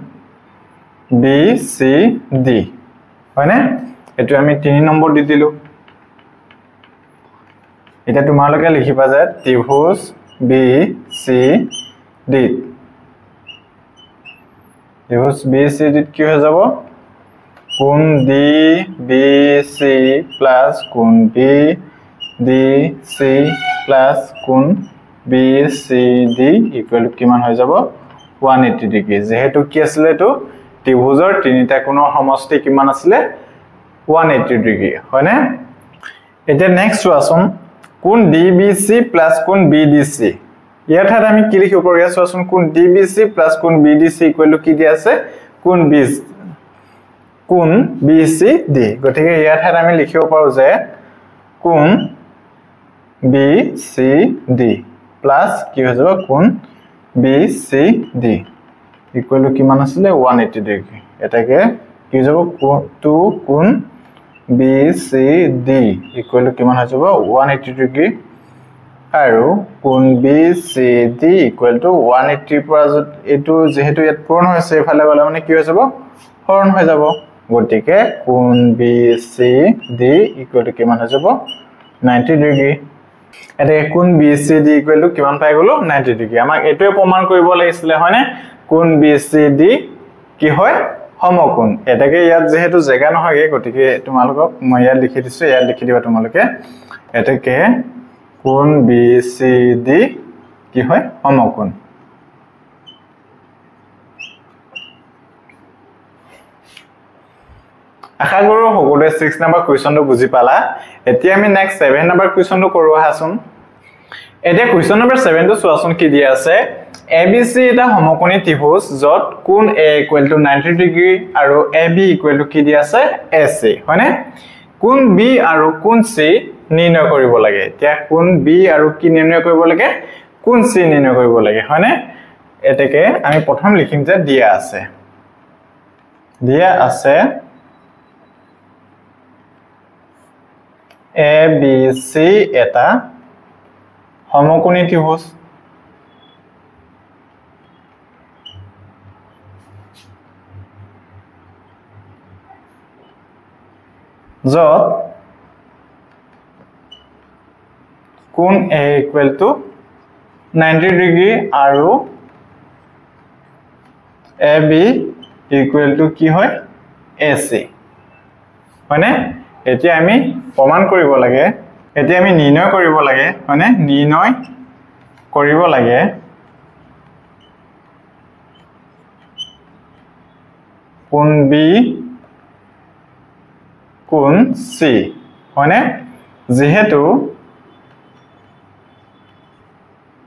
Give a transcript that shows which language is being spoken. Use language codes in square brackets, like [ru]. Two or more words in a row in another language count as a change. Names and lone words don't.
[as] BCD হয়নে এটো আমি 3 নম্বৰ দি দিলো এটা তোমালোকে লিখিবা যে ত্ৰিভুজ BCD ত্ৰিভুজ BCD কি হৈ যাব কোণ DBC প্লাস কোণ BDC প্লাস কোণ BCD [en] equal to [as] কিমান হৈ যাব 180 ডিগ্ৰী যেহেতু কি আছিল এটো ত্ৰিভুজৰ তিনিটা কোণৰ সমষ্টি কিমান আছিল 180 ডিগ্ৰী হয়নে এটা নেক্সট চোৱাচোন কোণ DBC প্লাস কোণ BDC ইয়াৰ ঠাইত আমি কি লিখিব পাৰো চোৱাচোন কোণ DBC প্লাস কোণ BDC [en] equal to [as] কি দি আছে কোণ BCD গতিকে ইয়াৰ ঠাইত আমি লিখিব পাৰো যে কোণ BCD প্লাস কি হৈ যাব কোণ BCD [en] equal to [as] কিমান আছিল 180 ডিগ্ৰী এটাকে কি হৈ যাব 2 কোণ BCD [en] equal to [as] কিমান হৈ যাব 180 ডিগ্ৰী আৰু কোণ BCD [en] equal to [as] 180 পৰা এটো যেহেতু ইয়াত পূৰণ হৈছে এফালে গলে মানে কি হৈ যাব হৰণ হৈ যাব গতিকে কোণ BCD [en] equal to [as] কিমান হৈ যাব 90 ডিগ্ৰী এটা কোণ BCD [en] equal to [as] কিমান পাই গলো 90 ডিগ্ৰী আমাক এটোৱে প্ৰমাণ কৰিব লাগিছিল হয়নে কোণ BCD কি হয় সমকোণ এটাকে ইয়াত যেহেতু জায়গা নহয় গতিকে তোমালোকক মই ইয়াত লিখি দিছো ইয়াত লিখি দিবা তোমালোকে এটাকে কোণ BCD কি হয় সমকোণ আশা কৰো সকলোৱে 6 নম্বৰ কোৱেশ্চনটো বুজি পালা এতিয়া আমি নেক্সট 7 নম্বৰ কোৱেশ্চনটো কৰো আহাচোন এতিয়া কোৱেশ্চন নম্বৰ 7 টো চোৱাচোন কি দিয়া আছে ABC এটা সমকোণী ত্ৰিভুজ যত কোণ A equal to 90 ডিগ্ৰী আৰু AB equal to কি দিয়া আছে AC হয়নে কোণ B আৰু কোণ C নিৰ্ণয় কৰিব লাগে এতিয়া কোণ B আৰু কি নিৰ্ণয় কৰিব লাগে কোণ C নিৰ্ণয় কৰিব লাগে হয়নে এটাকে আমি প্ৰথম লিখিম যে দিয়া আছে ABC এটা সমকোণী ত্ৰিভুজ যত কোণ A [en] equal to [as] 90 ডিগ্ৰী আৰু AB [en] equal to [as] কি হয় AC হয়নে এতিয়া আমি প্ৰমাণ কৰিব লাগে এতিয়া আমি নিৰ্ণয় কৰিব লাগে হয়নে নিৰ্ণয় কৰিব লাগে কোণ B কোণ C হয়নে যেহেতু